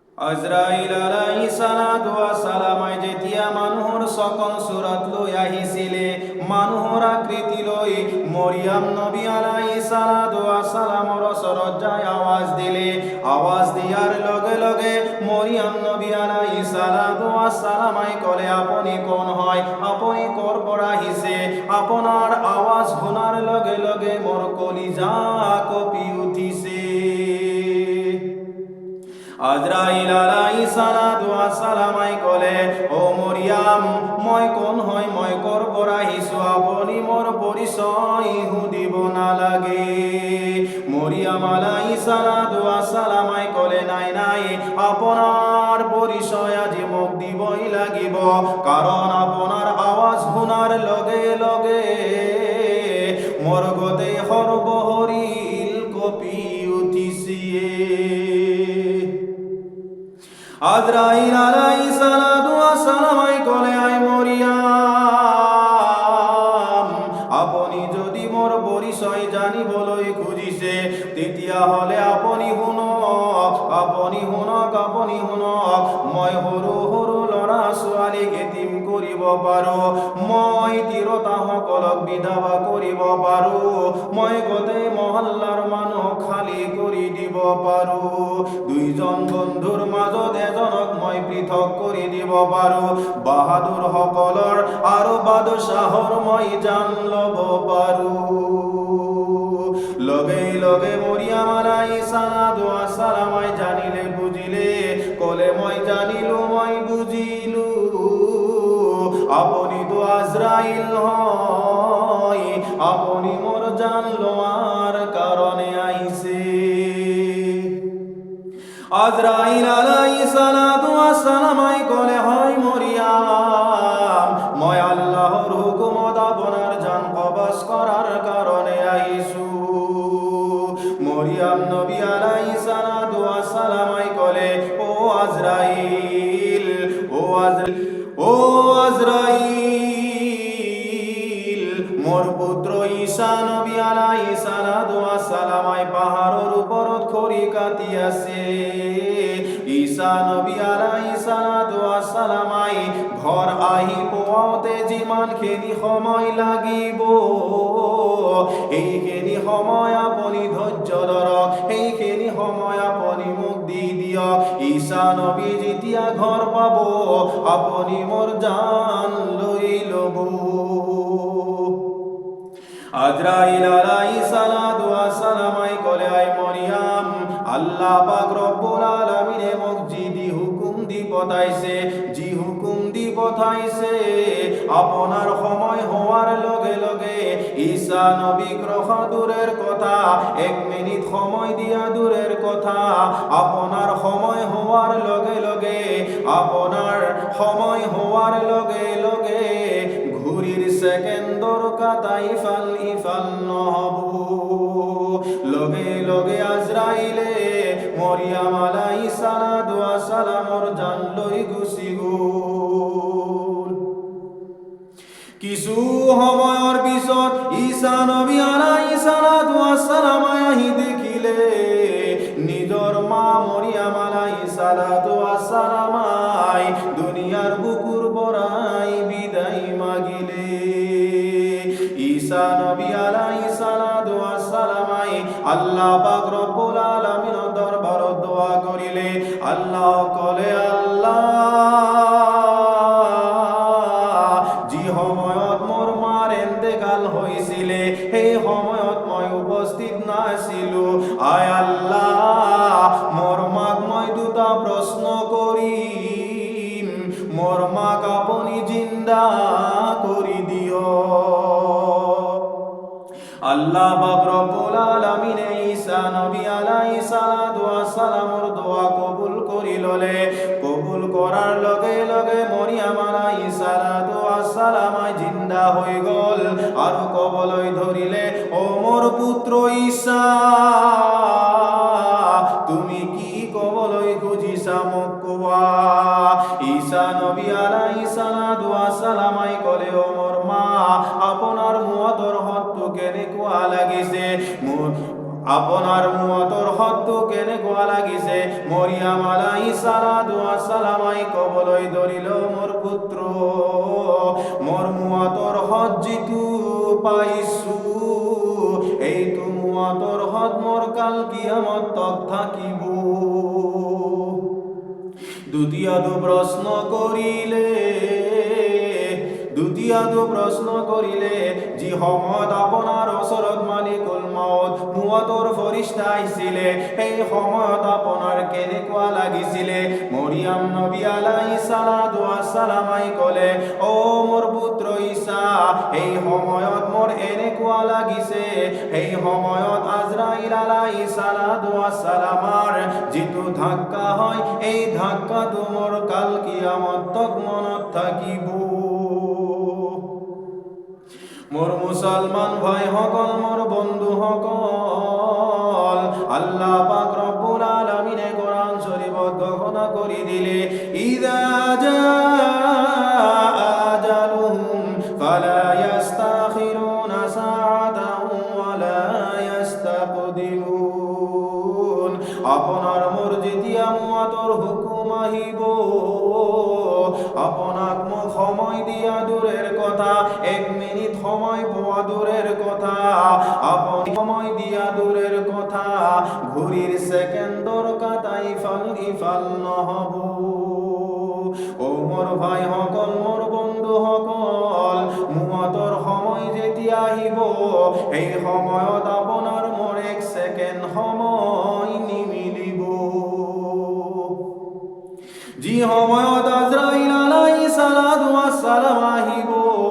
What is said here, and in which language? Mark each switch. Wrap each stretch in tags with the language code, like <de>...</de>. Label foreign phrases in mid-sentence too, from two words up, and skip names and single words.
<as>আজরাইল</as> <ar>عليه الصلاة والسلام</ar> <as>যেতিয়া মানুহৰ সকল সুরত লৈ আহিছিলে, মানুহৰ আকৃতি লৈ মৰিয়াম নবী</as> <ar>عليه الصلاة والسلام</ar> <as>ওচৰত যাই আৱাজ দিলে। আৱাজ দিয়াৰ লগে লগে মৰিয়াম নবী</as> <ar>عليه الصلاة والسلام</ar> <as>ক'লে, আপুনি কোন হয়, আপুনি ক'ৰ পৰা আহিছে? আপোনাৰ আৱাজ শুনাৰ লগে লগে মোৰ কলিজা কঁপি উঠিছে। আজরাইল</as> <ar>عليه الصلاة والسلام</ar> <as>ক'লে, ও মৰিয়াম, মই কোন হয়, মই ক'ৰ পৰা আহিছো, আপুনি মোৰ পৰিচয় সুধিব নালাগে। মৰিয়াম</as> <ar>عليه الصلاة والسلام</ar> <as>ক'লে, নাই নাই, আপোনাৰ পৰিচয় আজি মোক দিবই লাগিব, কাৰণ আপোনাৰ আৱাজ শুনাৰ লগে লগে মোৰ গোটেই সৰ্বশৰীৰ কঁপি উঠিছে। আজরাইল</as> <ar>عليه الصلاة والسلام</ar> <as>ক'লে, আই মৰিয়াম, আপুনি যদি মোৰ পৰিচয় জানিবলৈ খুজিছে তেতিয়াহ'লে আপুনি শুনক, আপুনি শুনক, আপুনি শুনক। মই সৰু সৰু ল'ৰা ছোৱালীক এতিম কৰিব পাৰোঁ, মই তিৰোতাসকলক বিধৱা কৰিব পাৰোঁ, মই গোটেই মহল্লাৰ মানুহক খালী কৰি দিব পাৰোঁ, দুইজন বন্ধুৰ মাজত এজনক মই পৃথক কৰি দিব পাৰোঁ, বাহাদুৰ সকলৰ আৰু বাদশাহৰ মই জান ল'ব পাৰোঁ। লগে লগে মৰিয়াম</as> <ar>عليه الصلاة والسلام</ar> <as>জানিলে, বুজিলে, ক'লে, মই জানিলো, মই বুজিলো, আপুনি তো আজরাইল হয়, আপুনি মোৰ জান লোৱাৰ কাৰণে আহিছে। আজরাইল</as> <ar>عليه الصلاة والسلام</ar> <as>ক'লে, হয় মৰিয়াম, মই আল্লাহৰ হুকুমত আপোনাৰ জান কবজ কৰাৰ কাৰণে আহিছো। মৰিয়াম নবী</as> <ar>عليه الصلاة والسلام</ar> <as>ক'লে, ও আজরাইল, ও আজরাইল, ও আজরাইল, মোর পুত্র ঈসা নবী</as> <ar>عليه الصلاة والسلام</ar> <as>পাহাড়ৰ ওপৰত খৰি কাটি আছে। ঈসা নবী</as> <ar>عليه الصلاة والسلام</ar> <as>ঘৰ আহি পোৱাওঁতে যিমানখিনি সময় লাগিব সেইখিনি সময় আপুনি ধৈৰ্য ধৰক, সেইখিনি সময় আপুনি মোক দি দিয়ক। ঈসা নবী যেতিয়া ঘৰ পাব আপুনি মোৰ জান লৈ ল'ব। আজরাইল</as> <ar>عليه الصلاة والسلام</ar> <as>ক'লে, আই মৰিয়াম, আল্লাহ পাক</as> <ar>رب العالمين</ar> <as>মোক যি হুকুম দি পঠাইছে, যি হুকুম দি পঠাইছে, আপোনাৰ সময় হোৱাৰ লগে লগে ঈসা নবীক ৰখা দূৰের কথা, 1 মিনিট সময় দিয়া দূরের কথা, আপোনাৰ সময় হোৱাৰ লগে লগে, আপোনাৰ সময় হোৱাৰ লগে লগে ঘড়ির সেকেন্ডর কাটা ইফাল ইফাল নহব। লগে লগে আজরাইলে মরিয়াম</as> <ar>عليه الصلاة والسلام</ar> <as>জান লৈ গুচি গ'ল। কিছু সময়ৰ পিছত ঈসা নবী</as> <ar>عليه الصلاة والسلام</ar> <as>আহি দেখিলে নিজৰ মা মৰিয়াম</as> <ar>عليه الصلاة والسلام</ar> <as>দুনিয়ার বুকুর পৰাই বিদায় মাগিলে। ঈসা নবী</as> <ar>عليه الصلاة والسلام</ar> <as>আল্লাহ পাক</as> <ar>رب العالمين</ar> <as>দরবাৰত দোয়া করিলে। আল্লাহ ক'লে, আল্লাহ, যি সময়ত মোৰ মাৰ ইন্তেকাল হৈছিলে সেই সময়ত মই উপস্থিত নাছিলো, আয় আল্লাহ, মোৰ মাক মই দুটা প্ৰশ্ন কৰিম, মোৰ মাক আপুনি জিন্দা কৰি দিয়ক। আল্লাহ পাক</as> <ar>رب العالمين</ar> <as>ঈসা নবী</as> <ar>عليه الصلاة والسلام</ar> <as>দোয়া কবুল কৰি ললে। কবুল কৰাৰ লগে লগে মৰিয়াম</as> <ar>عليه الصلاة والسلام</ar> <as>জিন্দা হৈ গ'ল আৰু ক'বলৈ ধৰিলে, ও মোৰ পুত্ৰ ঈসা, তুমি কি ক'বলৈ খুজিছা মোক কোৱা। ঈসা নবী</as> <ar>عليه الصلاة والسلام</ar> <as>ক'লে, ও মোৰ মা, আপোনাৰ মুৱাদৰ হতটো কেনেকুৱা লাগিছে, আপনার মুয়াতর হদ্দু কেনেকুৱা লাগিছে মৰিয়াম</as> <ar>عليه الصلاة والسلام</ar> <as>কবলৈ ধৰিল মোৰ পুত্ৰ মোৰ মুয়াতর হদ জিতু পাইছো এইটো মুয়াতর হদ মোৰ কাল কিয়ামত তক থাকিব দ্বিতীয়টো প্ৰশ্ন কৰিলে যি সময়ত আপোনাৰ ওচৰত</as> <ar>ملك الموت</ar> <as>মুৱাতৰ ফৰিস্তা আহিছিলে সেই সময়ত আপোনাৰ কেনেকুৱা লাগিছিলে মৰিয়াম নবী</as> <ar>عليه الصلاة والسلام</ar> <as>ক'লে অ মোৰ পুত্ৰ ঈসা এই সময়ত মোৰ এনেকুৱা লাগিছে এই সময়ত আজৰাইল</as> <ar>عليه الصلاة والسلام</ar> <as>যিটো ধাক্কা হয় এই ধাক্কাটো মোৰ কাল কিয়ামত তক মনত থাকিব মোর মুসলমান ভাই সকল মোর বন্ধু সকল আল্লাহ পাক</as> <ar>رب العالمين</ar> <as>কোরআন শরীফত ঘোষণা করি দিলে ইযা</as> <ar>جاء أجلهم فلا يستأخرون ساعة ولا يستقدمون</ar> <as>আপনার মোর যেতিয়া মুয়াতর হুকুম আহিব আপনাক মোক সময় দিয়া দূরের কথা 1 মিনিট সময় পাওয়া দূরের কথা আপনি সময় দিয়া দূরের কথা ঘড়ির সেকেন্ডর কাটাই ইফাল নহব ও মোর ভাই সকল মোর বন্ধু সকল মুয়াতর সময় যেতিয়া আহিব এই সময়ত আপনার মোর 1 সেকেন্ড সময় নিমিলিব যি সময়ত আজরাইল</as> <ar>عليه الصلاة والسلام</ar> <as>আহিব</as>